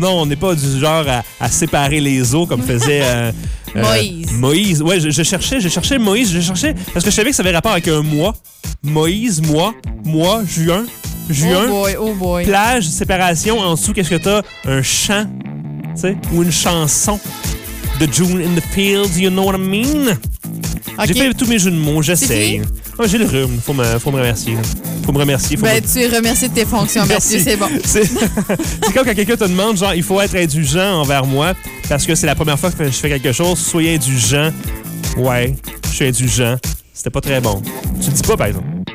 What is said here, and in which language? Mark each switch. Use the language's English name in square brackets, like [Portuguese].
[French] Non, on n'est pas du genre à séparer les eaux comme faisait... Moïse. Ouais, je cherchais Moïse, je cherchais... Parce que je savais que ça avait rapport avec un mois. Moïse, moi, juin. Juin. Oh boy. Plage, séparation, en dessous, qu'est-ce que t'as? Un chant, tu sais, ou une chanson. [English] The June in the Fields, you know what I mean? Okay. [French] J'ai fait tous mes jeux de mots, j'essaye. Oh, j'ai le rhume, faut me remercier. Tu es remercié de tes fonctions, merci, c'est bon. C'est comme quand quelqu'un te demande, genre, il faut être indulgent envers moi, parce que c'est la première fois que je fais quelque chose, soyez indulgent. Ouais, je suis indulgent. C'était pas très bon. Tu le dis pas, par exemple.